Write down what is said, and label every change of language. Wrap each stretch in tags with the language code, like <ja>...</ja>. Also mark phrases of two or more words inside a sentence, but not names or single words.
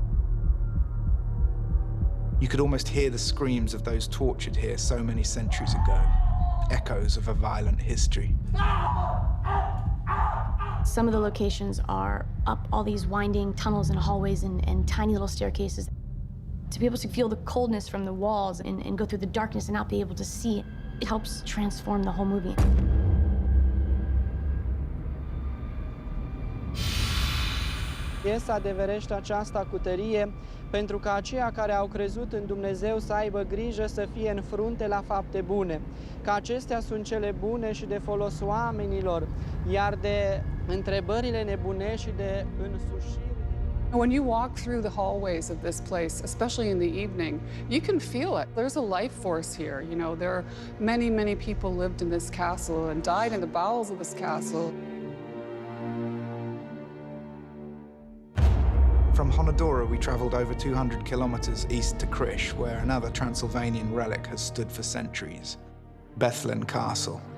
<en>You could almost hear the screams of those tortured here so many centuries ago, echoes of a violent history. Some of the locations are up all these winding tunnels and hallways and tiny little staircases. To be able to feel the coldness from the walls and go through the darkness and not be able to see, it helps transform the whole movie.</en> <ro>Ies adeverește aceasta cu tărie, pentru ca aceia care au crezut în Dumnezeu să aibă grijă să fie în frunte la fapte bune, că acestea sunt cele bune și de folos oamenilor, iar de întrebările nebune și de însușiri.</ro> <en>When you walk through the hallways of this place, especially in the evening, you can feel it. There's a life force here. You know, there are many, many people lived in this castle and died in the bowels of this castle. From Honodora, we traveled over 200 kilometers east to Krish, where another Transylvanian relic has stood for centuries, Bethlen Castle.</en>